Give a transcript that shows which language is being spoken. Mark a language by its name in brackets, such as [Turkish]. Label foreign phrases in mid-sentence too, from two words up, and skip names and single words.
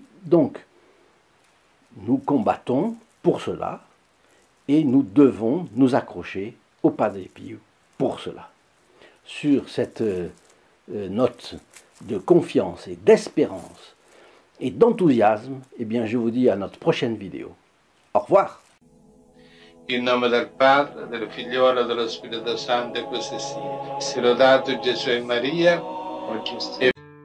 [French] Donc, nous combattons pour cela, et nous devons nous accrocher au Padre Pio pour cela. Sur cette note de confiance et d'espérance et d'enthousiasme, eh bien, je vous dis à notre prochaine vidéo. Au revoir. [Italian] In nome del Padre, del Figliolo e dello Spirito Santo, e così sia. Sia lodato Gesù e Maria,